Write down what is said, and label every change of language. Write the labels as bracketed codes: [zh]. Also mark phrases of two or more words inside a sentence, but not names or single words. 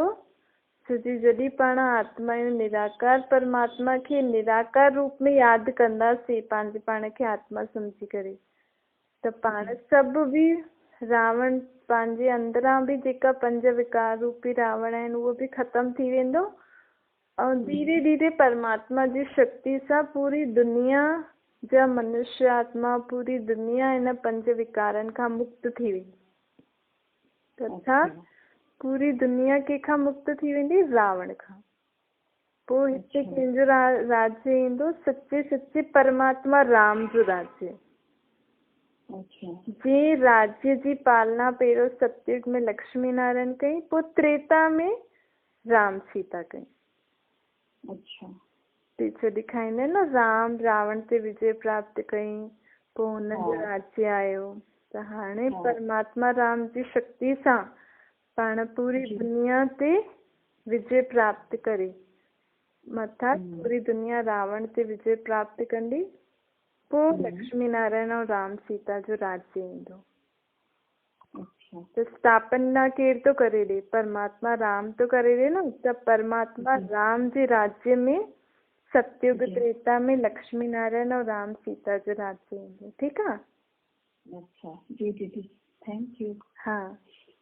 [sd] छोजी जॾहिं पाण आत्माऊं निराकार परमात्मा खे निराकार रूप में यादि कंदासीं, पंहिंजे पाण खे आत्मा सम्झी करे, त पाण सभु बि रावण पंहिंजे अंदरां बि जेका पंज विकार रूपी रावण आहिनि उहो बि ख़तमु थी वेंदो। ऐं धीरे धीरे परमात्मा जी शक्ति सां पूरी दुनिया जा मनुष्य आत्मा, पूरी दुनिया हिन पंज विकारनि खां मुक्त थी वेंदी। अर्थात पूरी दुनिया कंहिंखां मुक्त थी वेंदी? रावण खां। पोइ हिते कंहिंजो राज्य ईंदो? सच्चे परमात्मा राम जो राज्य। जे राज्य जी पालना पहिरियों सतयुग में लक्ष्मी नारायण कई, पोइ त्रेता में राम सीता कई। पीछे ॾेखारींदा आहिनि न राम रावण ते विजय प्राप्त कई, पोइ हुनजो राज्य आयो। त हाणे परमात्मा राम जी शक्ति सां पाण पूरी दुनिया ते विजय प्राप्त करे मथा पूरी दुनिया रावण ते विजय प्राप्त कंदी, पोइ लक्ष्मी नारायण और राम सीता जो राज्य ईंदो। [hi] अच्छा। [sd] तो स्थापना केर तो करे ॾे, परमात्मा राम तो करे ॾे न। त परमात्मा राम जे राज्य में सतयुग त्रेता में लक्ष्मी नारायण और राम सीता जो राज्य ईंदो। ठीकु आहे। [hi] अच्छा जी दीदी, [en] thank you. [hi] हाँ।